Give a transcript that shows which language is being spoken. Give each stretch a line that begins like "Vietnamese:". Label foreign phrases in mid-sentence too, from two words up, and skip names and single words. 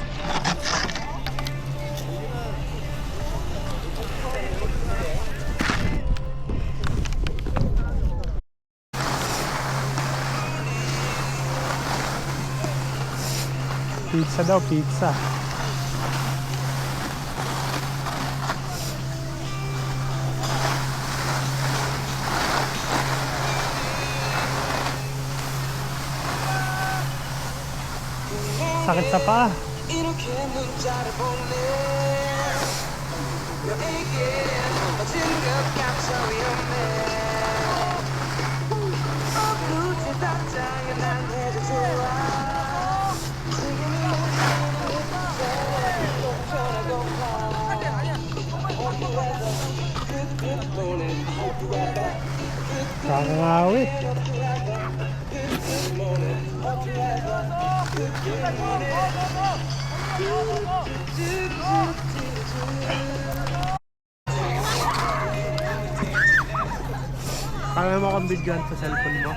Filipino: Pizza daw, pizza. Sakit sa paa.
Korean: 이렇게 문자를 보내 너에게 어진 것 같아 위험해 굳이 답장은 안 해도 좋아 지금이 전화고
Filipino: Kakangawit. Kaya mo akong bigyan sa cellphone mo?